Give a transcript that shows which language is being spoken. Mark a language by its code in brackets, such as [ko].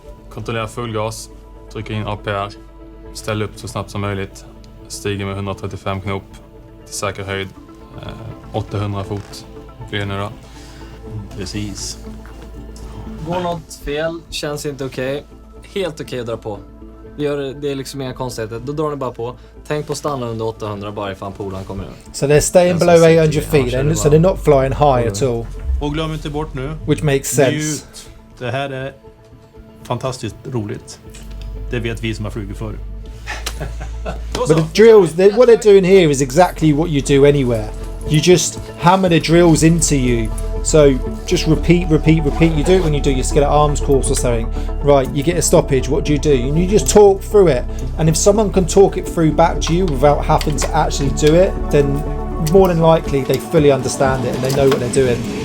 [sv] Kontrollera fullgas, trycka in APR, ställa upp så snabbt som möjligt, stiger med 135 knop till säker höjd, 800 fot flyger nu då. Precis. Går något fel, känns inte okej. Helt okej att dra på. Det är liksom inga konstigheter. Då drar ni bara på. Tänk på att stanna under 800 bara ifall polan kommer över. [en] So they're staying below 800 feet, so they're not flying high at all. [sv] Och glöm inte bort nu. [en] Which makes sense. [sv] Njut. Det här är fantastiskt roligt. Det vet vi som har flugit förr. [en] But the drills, what they're doing here is exactly what you do anywhere. You just hammer the drills into you. So just repeat. You do it when you do your skeleton arms course or something. Right, you get a stoppage, what do? And you just talk through it. And if someone can talk it through back to you without having to actually do it, then more than likely they fully understand it and they know what they're doing.